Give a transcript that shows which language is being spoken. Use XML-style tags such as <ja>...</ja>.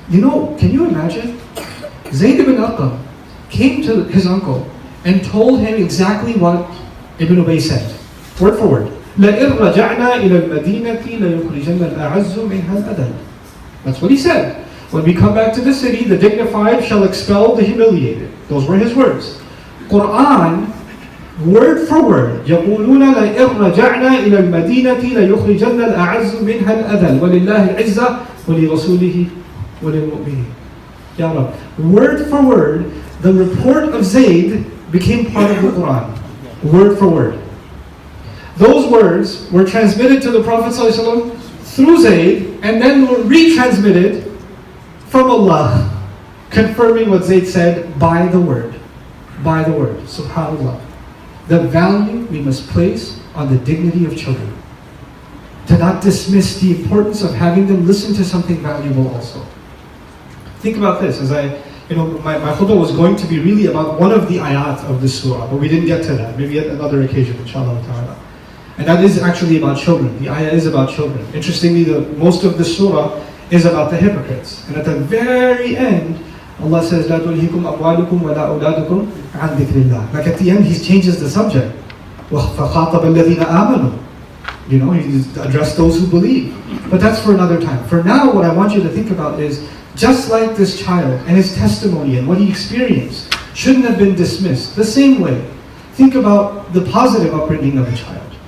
<en>Can you imagine? Zayd ibn Arqam came to his uncle and told him exactly what Ibn Ubay said, word for word.</en> <ar>لَإِنْ رَجَعْنَا إِلَى الْمَدِينَةِ لَيُخْرِجَنَّ الْأَعَزُّ مِنْهَا الْأَذَلَّ.</ar> <en>That's what he said. When we come back to the city, the dignified shall expel the humiliated. Those were his words. Quran, word for word,</en> <ar>يَقُولُونَ لَإِنْ رَجَعْنَا إِلَى الْمَدِينَةِ لَيُخْرِجَنَّ الْأَعَزُّ مِنْهَا الْأَذَلَّ وَلِلَّهِ الْعِزَّةُ وَلِرَسُولِهِ وَلِلْمُؤْمِنِينَ. Ya Rab.</ar> <en>Word for word, the report of Zayd became part of the Quran. Word for word. Those words were transmitted to the Prophet ﷺ through Zayd, and then were retransmitted from Allah, confirming what Zayd said by the word. By the word. SubhanAllah. The value we must place on the dignity of children. To not dismiss the importance of having them listen to something valuable also. Think about this, my khutbah was going to be really about one of the ayat of this surah, but we didn't get to that. Maybe at another occasion, inshallah ta'ala. And that is actually about children. The ayah is about children. Interestingly, most of the surah is about the hypocrites. And at the very end, Allah says,</en> <ar>لَا تُلْهِكُمْ أَمْوَالُكُمْ وَلَا أَوْلَادُكُمْ عَنْ ذِكْرِ اللَّهِ.</ar> <en>Like at the end, he changes the subject.</en> <ar>وَخَاطَبَ الَّذِينَ آمَنُوا.</ar> <en>He addressed those who believe. But that's for another time. For now, what I want you to think about is, just like this child and his testimony and what he experienced shouldn't have been dismissed, the same way, think about the positive upbringing of a child.</en>